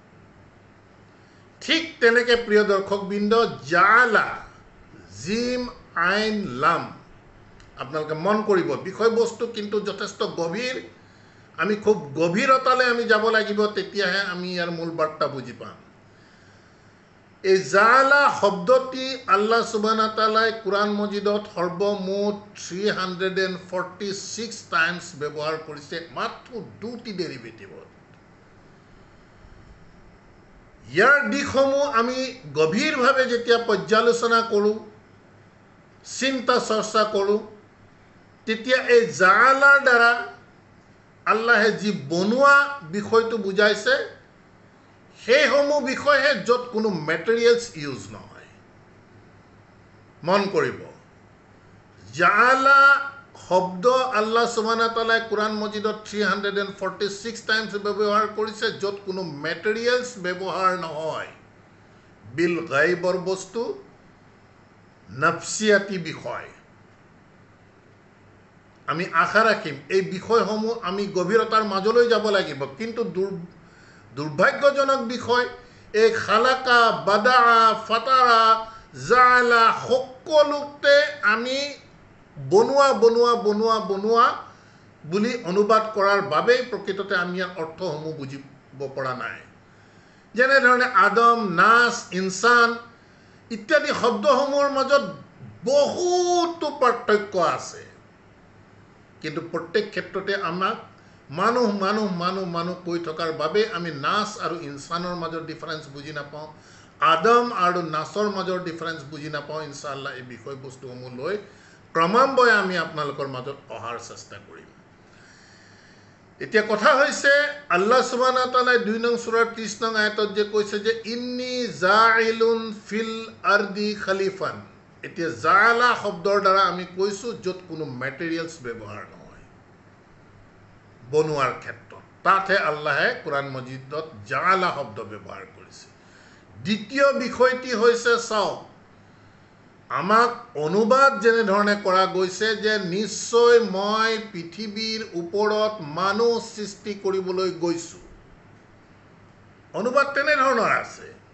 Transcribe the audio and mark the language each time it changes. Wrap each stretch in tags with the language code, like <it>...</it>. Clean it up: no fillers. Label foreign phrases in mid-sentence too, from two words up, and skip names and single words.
<as>ঠিক তেনেকৈ প্ৰিয় দৰ্শকবৃন্দ,</as> <ar>جعل، جيم، عين، لام,</ar> <as>আপোনালোকে মন কৰিব বিষয়বস্তু কিন্তু যথেষ্ট গভীৰ। আমি খুব গভীৰতালৈ আমি যাব লাগিব, তেতিয়াহে আমি ইয়াৰ মূল বাৰ্তা বুজি পাম। এই জাআলা শব্দটি</as> <ar>الله سبحانه وتعالى</ar> <as>কুরআন মজিদত সর্বমুঠ 346 টাইমস ব্যৱহাৰ কৰিছে মাত্ৰ দুটি ডেৰিভেটিভত। ইয়াৰ দিশসমূহ আমি গভীৰভাৱে যেতিয়া পৰ্যালোচনা কৰোঁ, চিন্তা চৰ্চা কৰোঁ, তেতিয়া এই জাআলাৰ দ্বাৰা আল্লাহে যি বনোৱা বিষয়টো বুজাইছে সেইসমূহ বিষয়হে য'ত কোনো</as> <en>materials use</en> <as>নহয়। মন কৰিব, জাআলা শব্দ</as> <ar>الله سبحانه وتعالى</ar> <as>কুরআন মজিদত 346 টাইমছ ব্যৱহাৰ কৰিছে য'ত কোনো মেটেৰিয়েলছ ব্যৱহাৰ নহয়।</as> <ar>بالغيب</ar> <as>বস্তু, নফসিয়াতি বিষয়। আমি আশা ৰাখিম এই বিষয়সমূহ আমি গভীৰতাৰ মাজলৈ যাব লাগিব, কিন্তু দুৰ্ভাগ্যজনক বিষয় এই</as> <ar>خلق، بدع، فطر، جعل</ar> <as>সকলোতে আমি বনোৱা বুলি অনুবাদ কৰাৰ বাবেই প্ৰকৃততে আমি ইয়াৰ অৰ্থসমূহ বুজিব পৰা নাই। যেনেধৰণে আদম, নাচ, ইনচান ইত্যাদি শব্দসমূহৰ মাজত বহুতো পাৰ্থক্য আছে, কিন্তু প্ৰত্যেক ক্ষেত্ৰতে আমাক মানুহ কৈ থকাৰ বাবে আমি নাচ আৰু ইনচানৰ মাজৰ ডিফাৰেন্স বুজি নাপাওঁ, আদম আৰু নাচৰ মাজৰ ডিফাৰেন্স বুজি নাপাওঁ। ইনশাআল্লাহ এই বিষয়বস্তুসমূহ লৈ ক্ৰমান্বয়ে আমি আপোনালোকৰ মাজত অহাৰ চেষ্টা কৰিম। এতিয়া কথা হৈছে</as> <ar>الله سبحانه وتعالى</ar> <as>2 নং সূৰাৰ 30 নং আয়াতত যে কৈছে যে</as> <ar>إني جاعل في الأرض خليفة.</ar> <as>এতিয়া জাআলা শব্দৰ দ্বাৰা আমি কৈছোঁ য'ত কোনো মেটেৰিয়েলছ ব্যৱহাৰ নহয় বনোৱাৰ ক্ষেত্ৰত, তাতহে আল্লাহে কুরআন মজিদত জাআলা শব্দ ব্যৱহাৰ কৰিছে। দ্বিতীয় বিষয়টি হৈছে চাওক, আমাক অনুবাদ যেনেধৰণে কৰা গৈছে যে নিশ্চয় মই পৃথিৱীৰ ওপৰত মানুহ সৃষ্টি কৰিবলৈ গৈছোঁ, অনুবাদ তেনেধৰণৰ আছে।</as>